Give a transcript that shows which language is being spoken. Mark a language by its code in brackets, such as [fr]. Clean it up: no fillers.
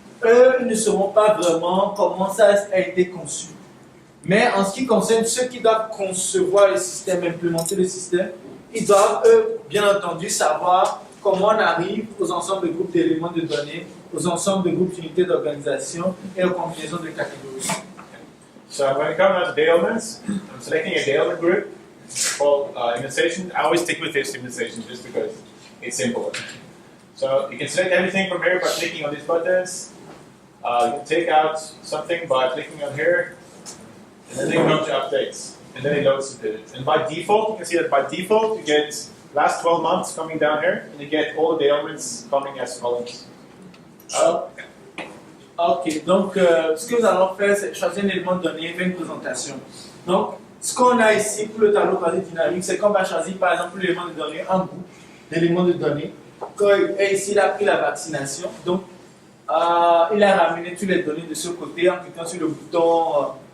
[fr] Eux, ils ne sauront pas vraiment comment ça a été conçu. Mais en ce qui concerne ceux qui doivent concevoir le système, implémenter le système, ils doivent, eux, bien entendu, savoir comment on arrive aux ensembles de groupes d'éléments de données, aux ensembles de groupes d'unités d'organisation et aux combinaisons de catégories. [en] So when it comes to data elements, I'm selecting a data element group called immunization. I always stick with this immunization just because it's simple. So you can select everything from here by clicking on these buttons. You can take out something by clicking on here, and then you come to updates. And then it loads the pivot. And by default, you can see that by default, you get last 12 months coming down here, and you get all the data elements coming as columns. [fr] Ok, donc ce que nous allons faire, c'est choisir un élément de données et faire une présentation. Donc, ce qu'on a ici pour le tableau croisé dynamique, c'est qu'on va choisir par exemple l'élément de données, un bout d'éléments de données. Et ici, il a pris la vaccination. Donc, il a ramené toutes les données de ce côté en cliquant sur le bouton.